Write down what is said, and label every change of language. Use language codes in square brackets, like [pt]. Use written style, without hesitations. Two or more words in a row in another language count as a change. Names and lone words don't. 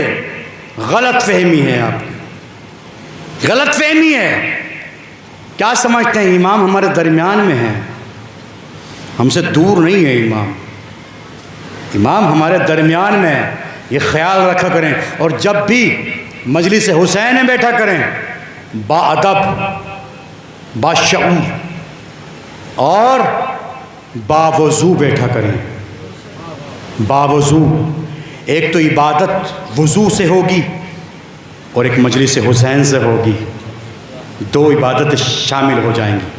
[ur] غلط فہمی ہے آپ کی، غلط فہمی ہے. کیا سمجھتے ہیں امام ہمارے درمیان میں ہیں، ہم سے دور نہیں ہے امام. امام ہمارے درمیان میں ہے، یہ خیال رکھا کریں. اور جب بھی مجلس حسین میں بیٹھا کریں با ادب، با شعور اور باوضو بیٹھا کریں. باوضو، ایک تو عبادت وضو سے ہوگی اور ایک مجلس حسین سے ہوگی. دو عبادت شامل ہو جائیں گی.